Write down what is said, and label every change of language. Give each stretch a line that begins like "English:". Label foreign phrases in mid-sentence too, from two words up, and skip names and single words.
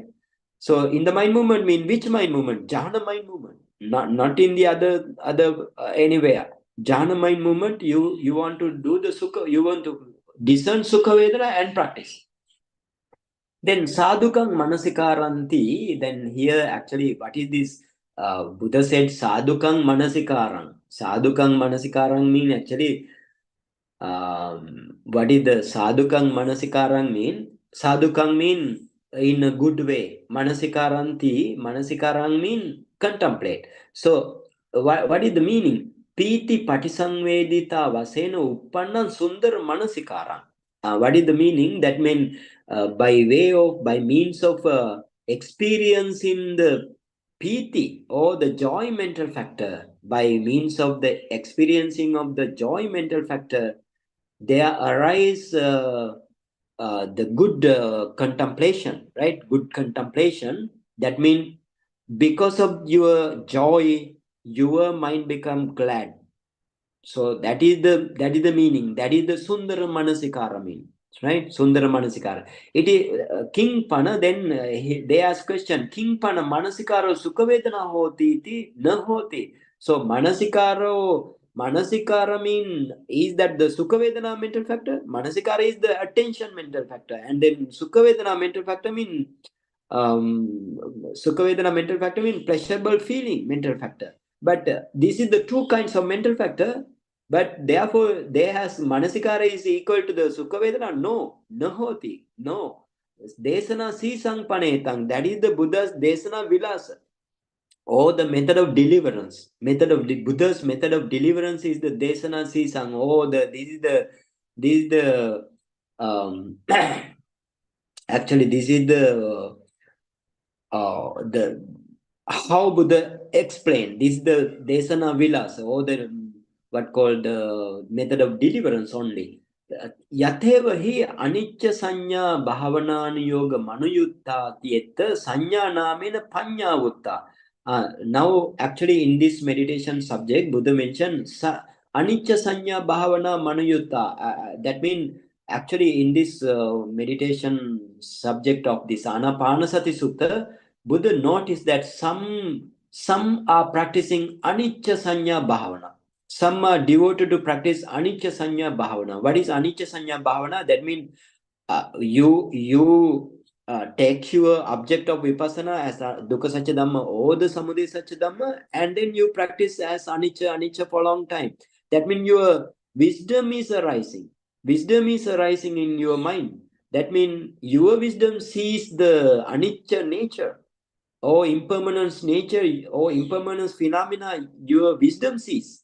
English: So in the mind movement mean which mind movement? Jhana mind movement, not in the other anywhere. Jhana mind movement, you want to do the Sukha, you want to discern
Pali: Sukha Vedana
English: and practice. Then
Pali: sadhukaṃ manasikaranti,
English: then here actually what is this? Buddha said
Pali: sadhukaṃ manasikaram. Sadhukaṃ manasikaram
English: mean actually, what is the
Pali: sadhukaṃ manasikaram
English: mean? Sadhukaṃ mean in a good way. Manasikaram mean contemplate. So what is the meaning?
Pali: Pītipaṭisaṃvedī vasena uppanna sundara manasikaram.
English: What is the meaning? That means by means of experiencing the piti, or the joy mental factor, by means of the experiencing of the joy mental factor, there arise the good contemplation, right? Good contemplation. That means because of your joy, your mind become glad. So that is the meaning. That is the
Pali: sundara manasikara
English: mean.
Pali: right? Sundara Manasikara.
English: It is
Pali: King Pana,
English: then they ask question,
Pali: King Pana Manasikaro Sukhavedana hoti iti na hoti.
English: So Manasikara mean is that the Sukhavedana mental factor? Manasikara is the attention mental factor. And then Sukhavedana mental factor mean Sukhavedana mental factor mean pleasurable feeling mental factor. But this is the two kinds of mental factor. But therefore, they has Manasikara is equal to the Sukhavedana?
Pali: No, nahoti, no. Desana sisang panetang,
English: that is the Buddha's
Pali: Desana Vilasa,
English: or the method of deliverance. Buddha's method of deliverance is the
Pali: Desana sisang,
English: or this is the actually this is the how Buddha explained. This is the
Pali: Desana Vilasa,
English: or the what called the method of deliverance only.
Pali: Yatheva hi anicca sanya bhavanānu yoga manuyutta tietta sanya namena panyavutta.
English: Now, actually, in this meditation subject, Buddha mentioned
Pali: anicca sanya bhavana manuyutta.
English: That means, actually, in this meditation subject of this Ānāpānassati Sutta, Buddha noticed that some are practicing
Pali: anicca sanya bhavana.
English: Some are devoted to practice
Pali: anicca sanya bhavana.
English: What is
Pali: anicca sanya bhavana?
English: That means you take your object of vipassana as
Pali: dukkha satya dhamma
English: or the
Pali: samudaya satya dhamma,
English: and then you practice as anicca for a long time. That means your wisdom is arising. Wisdom is arising in your mind. That means your wisdom sees the anicca nature, or impermanence nature, or impermanence phenomena, your wisdom sees.